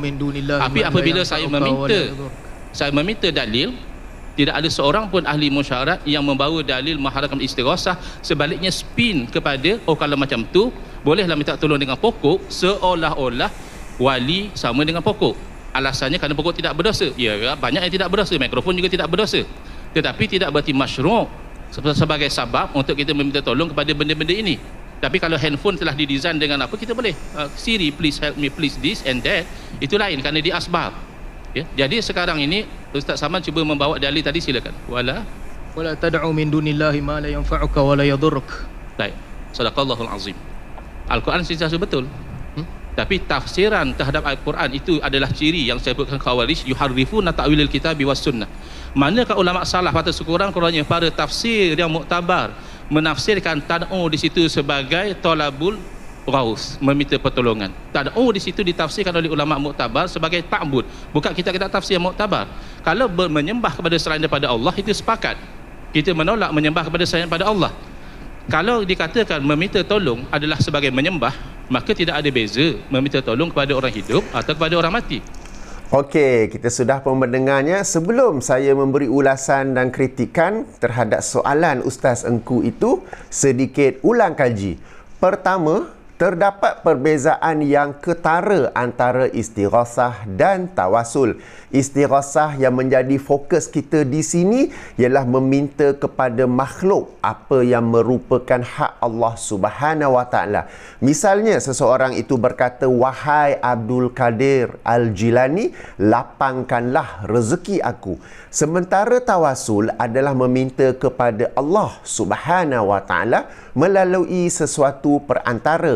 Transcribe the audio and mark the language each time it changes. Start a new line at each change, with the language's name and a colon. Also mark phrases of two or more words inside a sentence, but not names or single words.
Malay: Tapi apabila saya meminta dalil, tidak ada seorang pun ahli musyarat yang membawa dalil mengharamkan istighasah. Sebaliknya spin kepada, kalau macam tu bolehlah minta tolong dengan pokok, seolah-olah wali sama dengan pokok. Alasannya kerana pokok tidak berdosa. Ya, banyak yang tidak berdosa, mikrofon juga tidak berdosa. Tetapi tidak berarti masyru' sebagai sebab untuk kita meminta tolong kepada benda-benda ini. Tapi kalau handphone telah didesain dengan apa, kita boleh Siri
English: please help me please this and that,
Malay: itu lain kerana dia asbab ya. Jadi sekarang ini Ustaz Saman cuba membawa dalil tadi, silakan.
Arabic: وَلَا تَدْعُ مِن دُونِ اللَّهِ مَا لَا يَنفَعُكَ وَلَا يَضُرُّكَ.
Malay: Baik,
Arabic: صدق الله العظيم.
Malay: Al-Quran sentiasa betul. Tapi tafsiran terhadap Al-Quran itu adalah ciri yang saya sebutkan Khawarij,
Arabic: يحرفون تأويل الكتاب والسنة.
Malay: Manakah ulama salaf atau sekurang-kurangnya para tafsir yang muktabar menafsirkan tad'u di situ sebagai
Arabic: طلب الغوث,
Malay: meminta pertolongan. Tad'u di situ ditafsirkan oleh ulama muktabar sebagai ta'bud. Bukan kita tafsir yang muktabar. Kalau menyembah kepada selain daripada Allah, itu sepakat. Kita menolak menyembah kepada selain daripada Allah. Kalau dikatakan meminta tolong adalah sebagai menyembah, maka tidak ada beza meminta tolong kepada orang hidup atau kepada orang mati. Okey, kita sudah pun mendengarnya. Sebelum saya memberi ulasan dan kritikan terhadap soalan Ustaz Engku itu, sedikit ulang kaji. Pertama, terdapat perbezaan yang ketara antara istighasah dan tawasul. Istighasah yang menjadi fokus kita di sini ialah meminta kepada makhluk apa yang merupakan hak Allah
Arabic: سبحانه وتعالى.
Malay: Misalnya seseorang itu berkata, "Wahai Abdul Qadir Al-Jilani, lapangkanlah rezeki aku." Sementara tawasul adalah meminta kepada Allah
Arabic: سبحانه وتعالى
Malay: melalui sesuatu perantara.